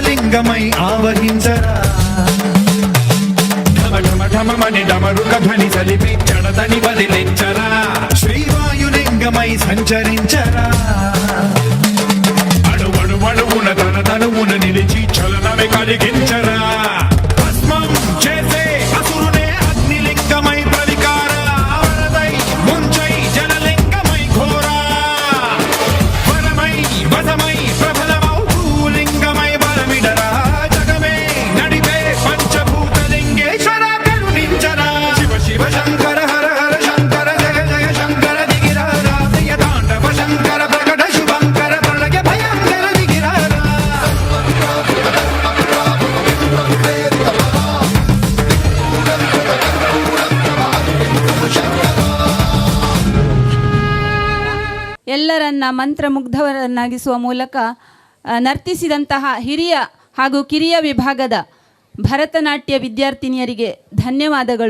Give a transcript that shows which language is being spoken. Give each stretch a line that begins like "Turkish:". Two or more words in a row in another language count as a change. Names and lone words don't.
Telugu: లింగమై ఆవహించర ఢమ ఢమ ఢమ మణి డమరుక ధ్వని సలిపి చడదని బదిలెంచర శ్రీవాయులింగమై సంచరించర అణువణువున తన తనువున నిలిచి చలనమే కలిగించరా భస్మం చేసే అసురునే అగ్నిలింగమై ప్రవికార వరదై ముంచై జలలింగమై ఘోరా వరమై వసమై ప్రబలమౌ భూలింగమై బలమిడరా జగమే నడిపే పంచభూతలింగేశ్వర కరుణించరా శివ శివ శంకర హర హర శంకర జయ జయ శంకర దిగిరార జయ తాండవ శంకర ప్రకట శుభంకర ప్రళయ భయంకర దిగిరార
Kannada: ಎಲ್ಲರನ್ನ ಮಂತ್ರಮುಗ್ಧವರನ್ನಾಗಿಸುವ ಮೂಲಕ ನರ್ತಿಸಿದಂತಹ ಹಿರಿಯ ಹಾಗೂ ಕಿರಿಯ ವಿಭಾಗದ ಭರತನಾಟ್ಯ ವಿದ್ಯಾರ್ಥಿನಿಯರಿಗೆ ಧನ್ಯವಾದಗಳು.